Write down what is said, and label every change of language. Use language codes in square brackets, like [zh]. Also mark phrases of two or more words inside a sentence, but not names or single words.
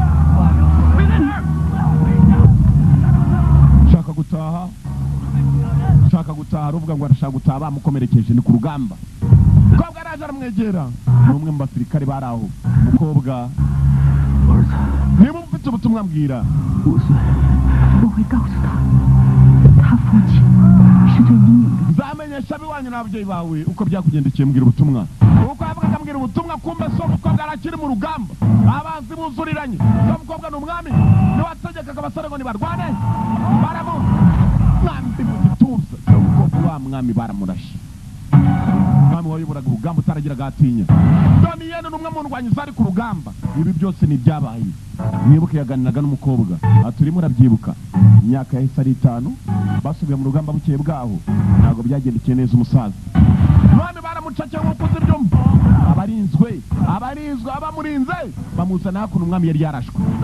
[rw] shaka gutaha ruvuga ngo arashaka gutaha bamukomerekeje ni ku rugamba umukobwa araje aramwegera n'umwe mu basirikare bari aho umukobwa niba ufite ubutumwa mbwira [zh] 5 岁我会告诉他父亲是最英勇的 [rw] nzamenyesha abiwanyu n'ababyeyi bawe uko byakugendekeye mbwira ubutumwa uko yavugaga mbwira ubutumwa kumbe so umukobwa arakiri mu rugamba abanzi buzuriranye so umukobwa ni umwami niwe wategekaga abasore ngo nibarwane mwambi mu gituza so umukobwa wa mwami baramurashe umwami wayoboraga urugamba utaragiraga atinya Donnie Yen n'umwe mu ndwanyi zari ku rugamba ibi byose ni ibyabaye mwibuke yaganiraga n'umukobwa aturimo urabyibuka imyaka yahise ari 5 basubiye mu rugamba bukeye bwaho ntabwo byagendekeye neza umusaza none baramucakiye nk'uko uzi ibyo abarinzwe abamurinze bamuzana hakuno umwami yari yarashwe